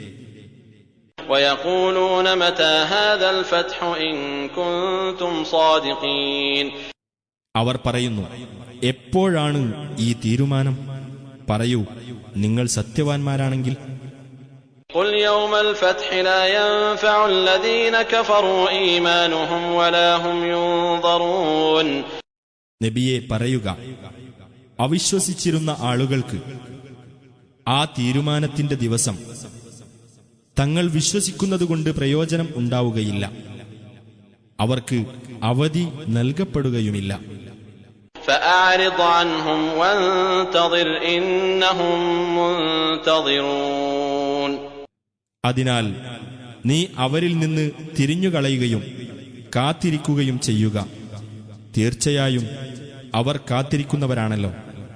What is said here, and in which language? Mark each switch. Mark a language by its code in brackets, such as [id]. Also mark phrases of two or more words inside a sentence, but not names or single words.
[ar] ويقولون متى هذا الفتح إن كنتم صادقين. [ml] അവർ പറയുന്നു, എപ്പോഴാണ് ഈ തീരുമാനം? പറയൂ, നിങ്ങൾ സത്യവാൻമാരാണെങ്കിൽ. [ar] قل يوم الفتح لا ينفع الذين كفروا إيمانهم ولا هم ينظرون. [ml] നബിയെ പറയുക, അവിശ്വസിച്ചിരുന്ന ആളുകൾക്ക് ആ തീരുമാനത്തിന്റെ ദിവസം തങ്ങൾ വിശ്വസിക്കുന്നതുകൊണ്ട് പ്രയോജനം ഉണ്ടാവുകയില്ല. അവർക്ക് അവധി നൽകപ്പെടുകയുമില്ല. [ar] فأعرض عنهم وانتظر إنهم منتظرون. [ml] അതിനാൽ നീ അവരിൽ നിന്ന് തിരിഞ്ഞുകളയുകയും കാത്തിരിക്കുകയും ചെയ്യുക. തീർച്ചയായും അവർ കാത്തിരിക്കുന്നവരാണല്ലോ.